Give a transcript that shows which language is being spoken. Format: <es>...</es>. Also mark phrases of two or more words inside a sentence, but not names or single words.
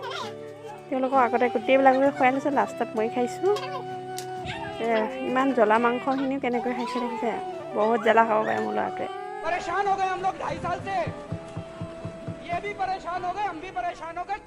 <as>তেওঁলোকক আগতে গোটেইবিলাককে খুৱাই লৈছোঁ, লাষ্টত মই খাইছোঁ। ইমান জ্বলা মাংসখিনিও কেনেকৈ খাইছে দেখিছে? বহুত জ্বলা খাব পাৰে মোৰ ল'ৰাটোৱে।</as> <hi>परेशान हो गए हम लोग 2.5 साल से, ये भी परेशान हो गए, हम भी परेशान हो गए।</hi>